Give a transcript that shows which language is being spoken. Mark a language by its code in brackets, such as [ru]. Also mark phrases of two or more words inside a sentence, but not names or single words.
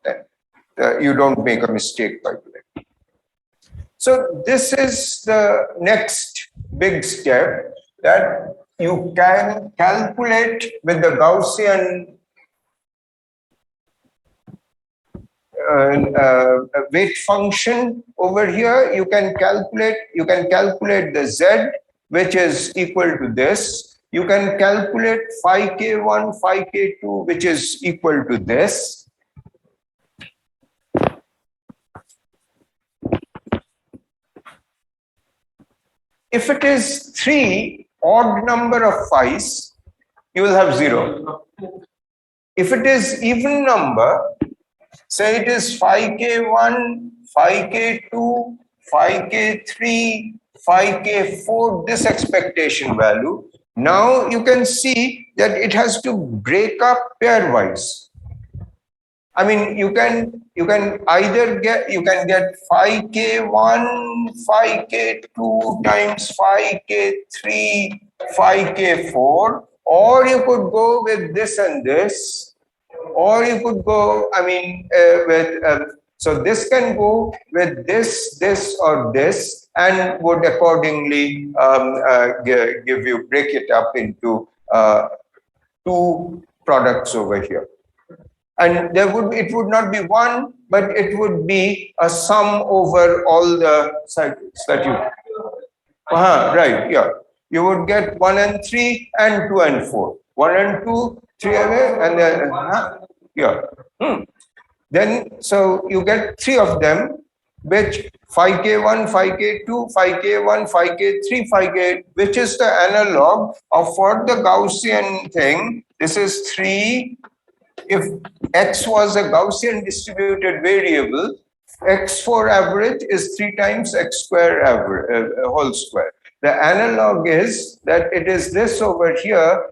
[en] And you don't make a mistake by doing it. So this is the next big step, that you can calculate with the Gaussian weight function over here. You can calculate the z, which is equal to this. You can calculate phi k1, phi k2, which is equal to this. If it is 3 odd number of phi's, you will have 0. If it is even number, say it is phi k1, phi k2, phi k3, phi k4, this expectation value. Now you can see that it has to break up pairwise. I mean, you can either get phi k1, phi k2 times phi k3, phi k4, or you could go with this and this, or you could go, I mean, so this can go with this, or this, and would accordingly give you, break it up into 2 products over here. And it would not be 1, but it would be a sum over all the cycles that you. Right, yeah. You would get 1 and 3 and 2 and 4. 1 and 2, 3 and then yeah. Then so you get 3 of them, which phi k1, phi k2, phi k1, phi k3, phi k, which is the analog of for the Gaussian thing. This is 3. If x was a Gaussian distributed variable, x4 average is 3 times x square average whole square. The analog is that it is this over here.